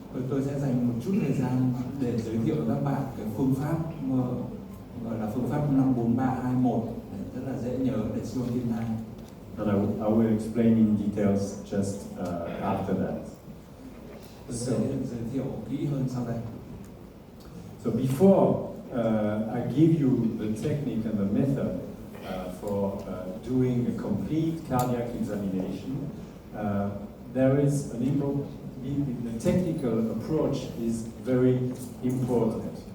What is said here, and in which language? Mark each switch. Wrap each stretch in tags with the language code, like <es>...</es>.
<vi>Tôi sẽ dành một chút thời gian để giới thiệu với các bạn cái phương pháp gọi là phương pháp 5, 4, 3, 2, 1 rất là dễ nhớ để siêu âm tim thai.</vi> <en>And I will explain in details just after that.</en> <vi>Tôi sẽ giới thiệu kỹ hơn sau đây.</vi> <en>So before I give you the technique and the method for doing a complete cardiac examination, there is an important, the technical approach is very important.</en>